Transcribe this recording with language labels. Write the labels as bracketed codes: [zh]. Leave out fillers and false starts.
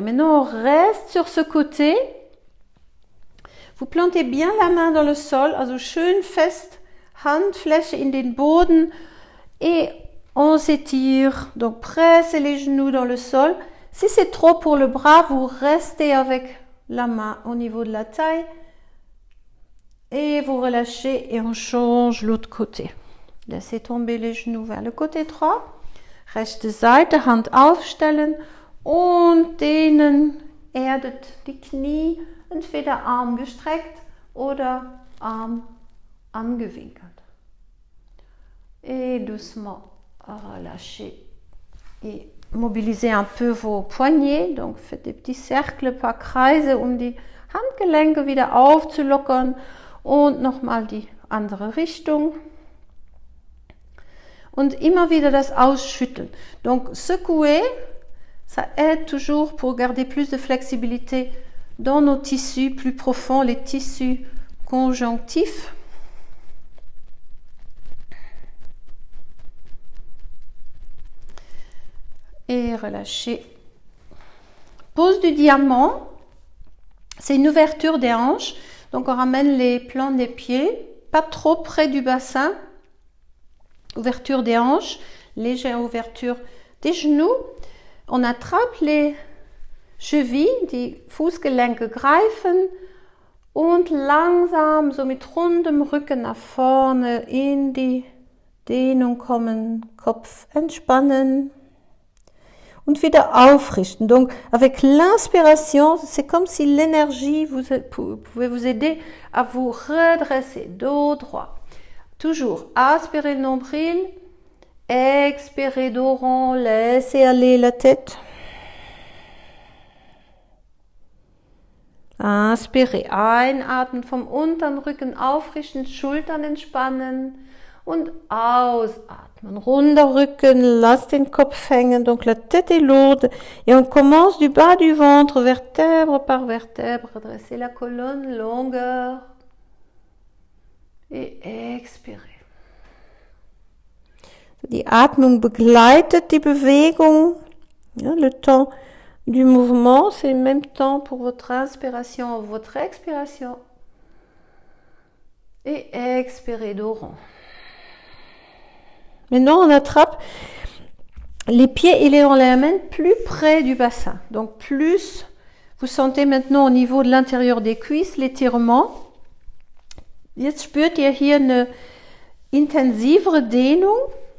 [fr] Maintenant, on reste sur ce côté. Vous plantez bien la main dans le sol, [de] also schön fest, Handfläche in den Boden [fr] et on s'étire, donc pressez les genoux dans le sol. Si c'est trop pour le bras, vous restez avec la main au niveau de la taille et vous relâchez et on change l'autre côté. Laissez tomber les genoux vers le côté droit. [de] Rechte Seite, Hand aufstellen und dehnen, erdet die Knie, entweder Arm gestreckt oder Arm angewinkelt. [fr] Et doucement. Relâchez et mobilisez un peu vos poignets. Donc faites des petits cercles, [de] ein paar Kreise, um die Handgelenke wieder aufzulockern. Und nochmal die andere Richtung. Und immer wieder das Ausschütteln. [fr] Donc secouer, ça aide toujours pour garder plus de flexibilité dans nos tissus plus profonds, les tissus conjonctifs. Et relâchez. Pose du diamant, c'est une ouverture des hanches. Donc on ramène les plants des pieds, pas trop près du bassin. Ouverture des hanches, légère ouverture des genoux. On attrape les chevilles, [de] die Fußgelenke greifen Und langsam, so mit rundem Rücken nach vorne in die Dehnung kommen, Kopf entspannen und wieder aufrichten. [fr] Donc, avec l'inspiration, c'est comme si l'énergie pouvait vous aider à vous redresser, dos droit. Toujours, aspirez le nombril, expirez dos rond, laissez aller la tête. Inspirez, [de] einatmen, vom unteren Rücken aufrichten, Schultern entspannen und ausatmen. Runder Rücken, lasst den Kopf hängen, [fr] donc la tête est lourde et on commence du bas du ventre, vertèbre par vertèbre, redressez la colonne, longueur et expirez. [de] Die Atmung begleitet die Bewegung, ja, [fr] le temps du mouvement, c'est le même temps pour votre inspiration, votre expiration. Et expirez dos rond. Maintenant, on attrape les pieds et les mains plus près du bassin. Donc, plus vous sentez maintenant au niveau de l'intérieur des cuisses l'étirement. [de] Jetzt spürt ihr hier eine intensivere Dehnung.